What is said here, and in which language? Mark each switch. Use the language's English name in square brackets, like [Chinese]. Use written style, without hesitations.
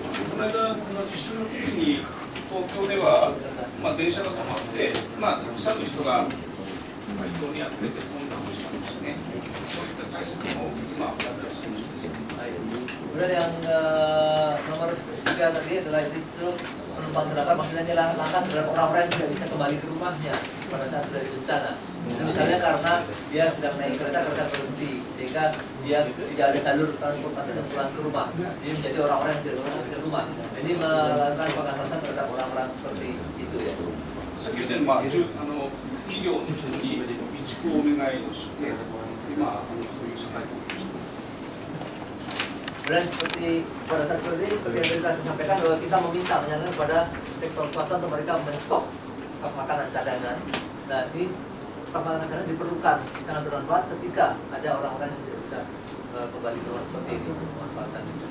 [Japanese] この間の地震の時に東京では電車が止まってたくさんの人が街頭にあふれて混乱をしたんですね。そういった対策もやったりするんですよ。 [Indonesian] Kemudian yang nomor 3 tadi adalah itu penumpang terdapat, maksudnya adalah langkah terhadap orang-orang yang tidak bisa kembali ke rumahnya pada saat terjadi bencana. Misalnya karena dia sedang naik kereta berhenti, sehingga dia tidak ada jalur transportasi untuk pulang ke rumah. Dia menjadi orang-orang yang tidak bisa kembali ke rumah. Jadi melakukan pengatasan terhadap orang-orang seperti itu ya. [Japanese] 先ほど企業の人に備蓄をお願いをして、今そういう社会保険をしています。 [Indonesian] Dan seperti pada saat seperti yang kita sampaikan bahwa kita meminta menyarankan kepada sektor swasta untuk mereka menstok makanan cadangan. Nah ini stok makanan cadangan diperlukan sangat bermanfaat ketika ada orang-orang yang tidak bisa kembali ke rumah seperti ini untuk memanfaatkan.